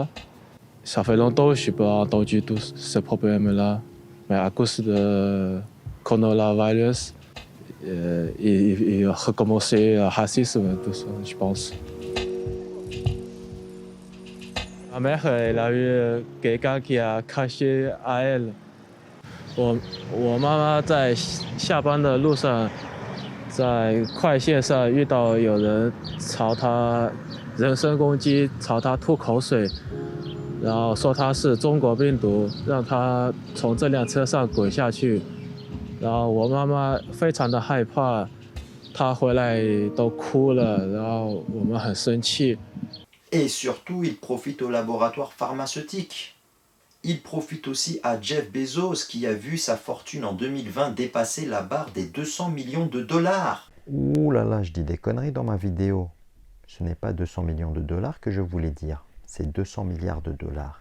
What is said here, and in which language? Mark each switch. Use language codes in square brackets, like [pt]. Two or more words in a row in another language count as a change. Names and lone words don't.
[fr] Ça fait longtemps que je n'ai pas entendu tous ce problème-là. Mais à cause de coronavirus, et recommencer le racisme, tout ça, je pense. Ma mère, elle a eu quelqu'un qui a craché à elle. [zh] 我妈妈在下班的路上，在快线上遇到有人朝她人身攻击，朝她吐口水，然后说她是中国病毒，让她从这辆车上滚下去。然后我妈妈非常的害怕，她回来都哭了，然后我们很生气。 [fr] Et surtout, il profite au laboratoire pharmaceutique. Il profite aussi à Jeff Bezos qui a vu sa fortune en 2020 dépasser la barre des 200 millions de dollars. Ouh là là, je dis des conneries dans ma vidéo. Ce n'est pas 200 millions de dollars que je voulais dire, c'est 200 milliards de dollars.